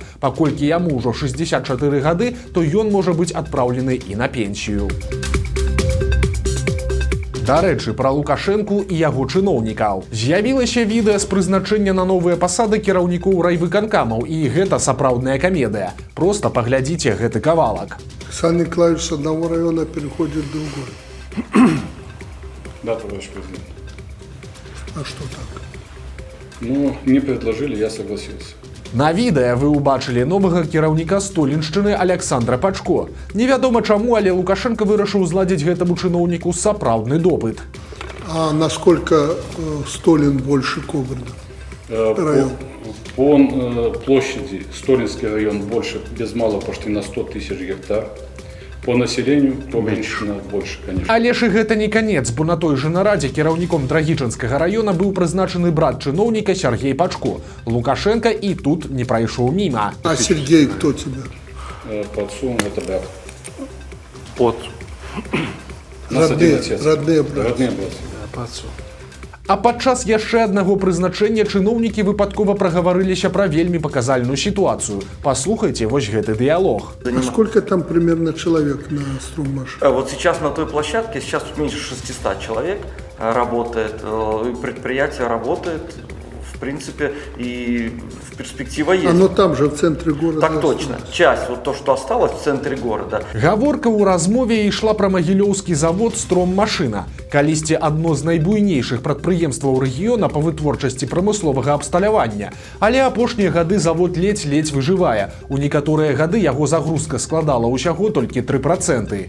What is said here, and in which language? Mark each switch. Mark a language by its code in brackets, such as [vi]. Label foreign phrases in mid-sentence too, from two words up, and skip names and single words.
[be] Паколькі яму ўжо 64 гады, то ён можа быць адпраўлены і на пенсію. Дарэчы, пра Лукашэнку і яго чыноўнікаў. З'явілася відэа з прызначэння на новыя пасады кіраўнікоў райвыканкамаў, і гэта сапраўдная камедыя. Проста паглядзіце гэты кавалак. [ru] Александр Николаевич с одного района переходит в другой. Да, товарищ президент. А что так? Ну, мне предложили, я согласился. [be] На відэа вы ўбачылі новага кіраўніка Століншчыны Александра Пачко. Невядома чаму, але Лукашенко вырашыў зладзіць гэтаму чыноўніку сапраўдны допыт. [ru] А насколько Столин больше Кобрина? Район. По площади Столинский район больше, без малого почти на 100 тысяч гектар. По населению Кобринщина больше, конечно. [be] Але ж і гэта не канец, бо на той жа нарадзе кіраўніком Драгічанскага района быў прызначаны брат чыноўніка Сергей Пачко. Лукашенко і тут не прайшоў міма. [ru] А Сергей кто тебе? По отцу это брат. От. У нас один Родные, отец. родные братья. Родные братья. По отцу. [be] А падчас яшчэ аднаго прызначэння чыноўнікі выпадкова прагаварыліся пра вельмі паказальную сітуацыю. Паслухайце вось гэты дыялог. [ru] А сколько там примерно человек на строймаш? Вот сейчас на той площадке, сейчас тут меньше 600 человек работает, предприятие работает, в принципе, и перспектива есть. Оно там же, в центре города. Так точно. Часть, вот то, что осталось в центре города. [be] Гаворка ў размове ішла пра магілёўскі завод «Строммашына». Калісьці адно з найбуйнейшых прадпрыемстваў рэгіёна па вытворчасці прамысловага абсталявання. Але апошнія гады завод ледзь-ледзь выжывае. У некаторыя гады яго загрузка складала ўсяго толькі 3%.